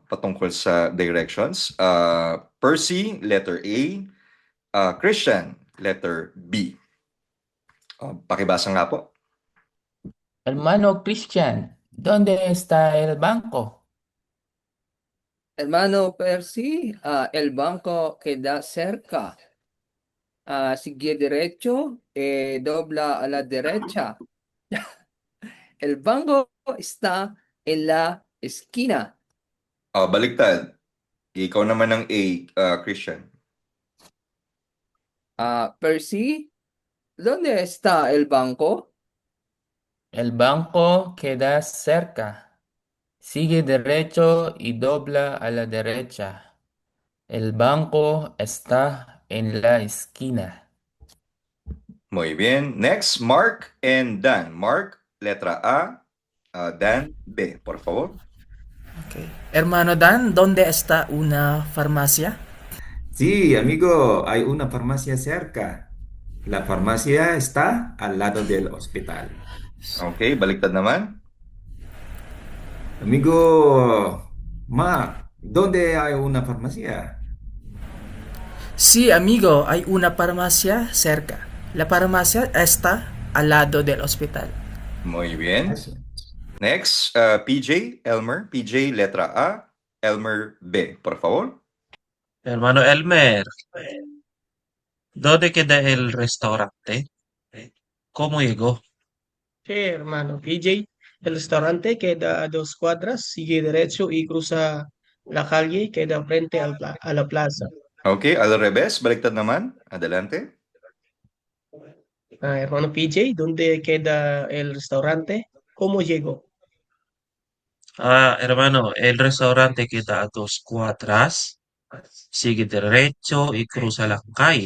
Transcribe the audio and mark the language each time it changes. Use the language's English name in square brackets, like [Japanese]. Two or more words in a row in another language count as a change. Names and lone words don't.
[Filipino] Patungkol sa directions. Percy, [English] letter A. [Filipino] Christian, [English] letter B. [Filipino] Pakibasa nga po. [Spanish] Hermano Christian, ¿dónde está el banco? Hermano Percy, el banco queda cerca. Sigue derecho, dobla a la derecha. El banco está en la esquina. [Filipino] Baliktad. Ikaw naman ang A, Christian. [Spanish] Percy, ¿dónde está el banco? El banco queda cerca. Sigue derecho y dobla a la derecha. El banco está en la esquina. Muy bien. [English] Next, Mark and Dan. [Spanish] Mark, letra A. Dan, B, por favor. Okay. Hermano Dan, ¿dónde está una farmacia? Sí, amigo, hay una farmacia cerca. La farmacia está al lado del hospital. [Filipino] Okay, baliktad naman. [Spanish] Amigo, ¿dónde hay una farmacia? Sí, amigo, hay una farmacia cerca. La farmacia está al lado del hospital. Muy bien. Eso. [English] Next, PJ, Elmer. PJ, [Spanish] letra A. Elmer B, por favor. Hermano Elmer, ¿dónde queda el restaurante? ¿Cómo llegó? Sí, hermano. PJ, el restaurante queda a 2 cuadras, sigue derecho y cruza la calle, queda frente a la plaza. Ok, al revés, [Filipino] baliktad naman. [Spanish] Adelante. Hermano PJ, ¿dónde queda el restaurante? ¿Cómo llegó? Hermano, el restaurante queda a 2 cuadras, sigue derecho y cruza la calle.